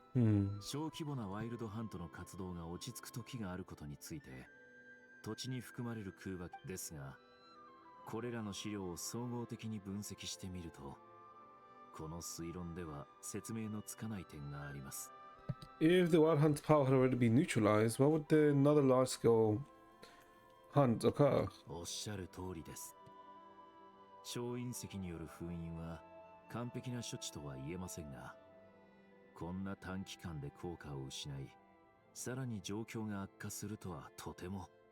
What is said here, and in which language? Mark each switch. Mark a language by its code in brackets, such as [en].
[ja] Hmm. 小規模なワイルドハントの活動が落ち着く時があることについて土地に含まれる空爆ですが、これらの資料を総合的に分析してみると、この推論では説明のつかない点があります。 [en] If the wild hunt's power had already been neutralized, why would another large-scale hunt occur? [ja] おっしゃる通りです。小隕石による封印は完璧な処置とは言えませんが、こんな短期間で効果を失い、さらに状況が悪化するとはとても。